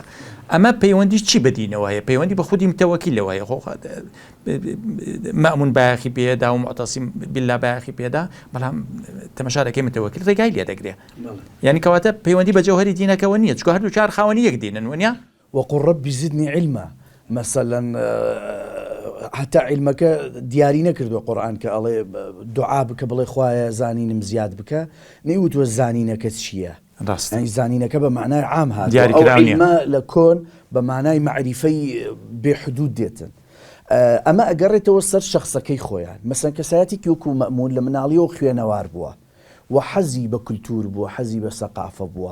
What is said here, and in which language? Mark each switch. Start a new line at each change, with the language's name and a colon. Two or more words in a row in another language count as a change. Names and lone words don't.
Central Kurdish: ئەمە پەیوەندی چی بەدینەوە هەیە؟ پەیوەندی بە خودی متەوەکیلەوە هەیە. مەئمون بایەخی پێدا و موعتەسیم بالله بایەخی پێدا، بەڵام تەمەشا دەکەی متەوەکیل ڕێگای لێ دەگرێت. یعنی کەواتە پەیوەندی بە جەوهەری دینەکەەوە نییە، چکە هەردوو چار خاوەنی یەک دینن وەنیا.
Arabic: وقل ربي زدني علما
Central Kurdish: مثلا حتى علمك دیاری نەکردووە قورئان کە ئەڵێ دوعا بکە بڵێ خوایە زانینم زیاد بکە، نەیوتوە زانینەکە چییە. ڕاست زانینەکە بە معنای عام هات، ئەو علمە لە کۆن بە معنای معریفەی بێحدود دێتن. ئەمە ئەگەڕێتەوە سەر شخصەکەی خۆیان، مەسەن کەسایەتێکی وەکو مەئمون لە مناڵیەوە خوێنەوار بووە و حەزی بە کولتور بووە، حەزی بە سەقافە بووە.